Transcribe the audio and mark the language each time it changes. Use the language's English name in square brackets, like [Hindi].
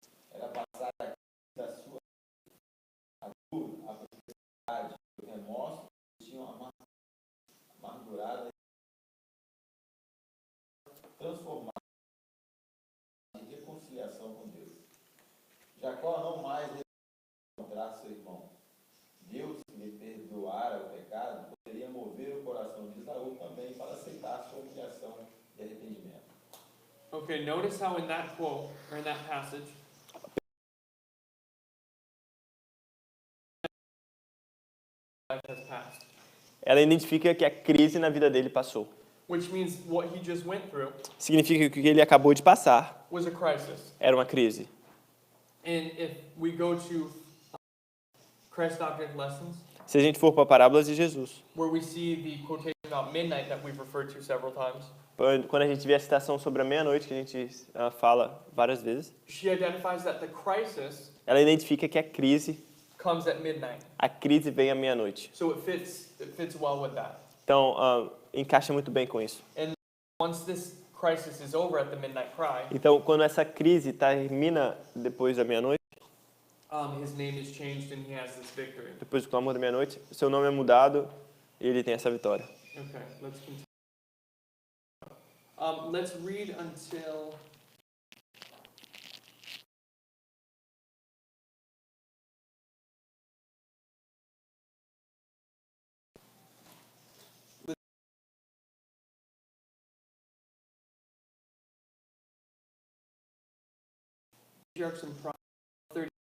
[Portuguese] Era passar aqui da sua a dor, a perversidade, o remorso que tinham amargurado transformado em reconciliação com Deus. Jacó não mais encontrar seu irmão. Deus, que lhe perdoara o pecado, poderia mover o coração de Esaú também para aceitar a sua humilhação e arrependimento. [English] Okay, notice how in that quote, or in that passage, life has passed. [Portuguese] Ela identifica que a crise na vida dele passou. [English] Which means what he just went through [Portuguese] Significa que o que ele acabou de passar [English] was a crisis. [Portuguese] era uma crise. [English] And if we go to Christ Doctrine Lessons, [Portuguese] Se a gente for para parábolas de Jesus, [English] where we see the quotation about midnight that we've referred to several times, [Portuguese] quando a gente vê a citação sobre a meia-noite, que a gente fala várias vezes, [English] she identifies that the crisis [Portuguese] ela identifica que a crise [English] comes at midnight. [Portuguese] vem à meia-noite. [English] So it fits well with that. [Portuguese] Então, encaixa muito bem com isso. [English] Once this crisis is over at the midnight cry, [Portuguese] Então, quando essa crise termina depois da meia-noite, [English] his name is changed and he has this victory. [Portuguese] depois do clamor da meia-noite, seu nome é mudado e ele tem essa vitória. [English] Okay, let's continue. Let's read until Patriarchs and Prophets,